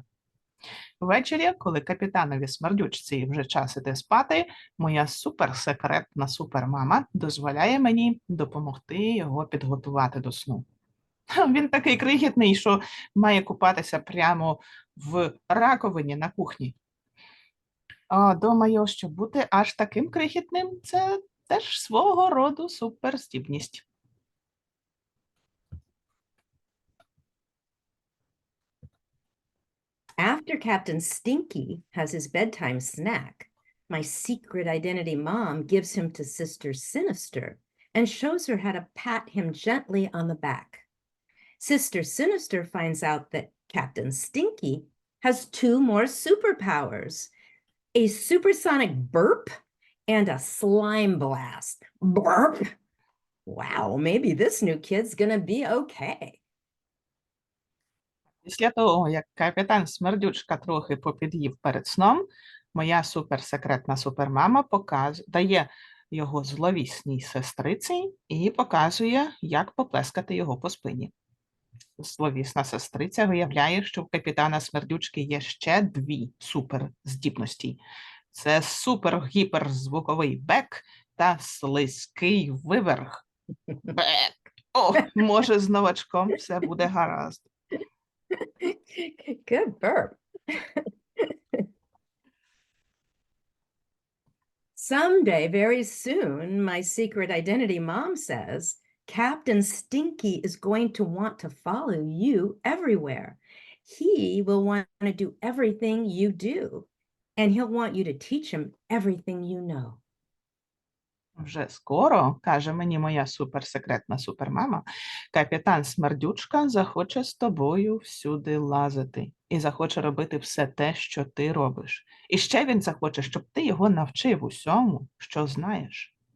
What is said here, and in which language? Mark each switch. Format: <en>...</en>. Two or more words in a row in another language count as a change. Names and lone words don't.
<uk>Ввечері, коли капітанові Смердючці вже час іти спати, моя суперсекретна супермама дозволяє мені допомогти його підготувати до сну. Він такий крихітний, що має купатися прямо в раковині на кухні. Думаю, що бути аж таким крихітним – це теж свого роду суперздібність.</uk> <en>After Captain Stinky has his bedtime snack, my secret identity mom gives him to Sister Sinister and shows her how to pat him gently on the back. Sister Sinister finds out that Captain Stinky has two more superpowers, a supersonic burp and a slime blast. Burp! Wow, maybe this new kid's gonna be okay.</en> <uk>Після того, як капітан Смердючка трохи попід'їв перед сном, моя суперсекретна супермама дає його зловісній сестриці і показує, як поплескати його по спині. Зловісна сестриця виявляє, що в капітана Смердючки є ще дві суперздібності. Це супер-гіперзвуковий бек та слизький виверх. Бек! О, може, з новачком все буде гаразд.</uk> <en>Good burp. Someday, very soon, my secret identity mom says, Captain Stinky is going to want to follow you everywhere. He will want to do everything you do, and he'll want you to teach him everything you know.</en> <uk>Вже скоро, каже мені моя суперсекретна супермама, капітан Смердючка захоче з тобою всюди лазити і захоче робити все те, що ти робиш. І ще він захоче, щоб ти його навчив усьому, що знаєш.</uk>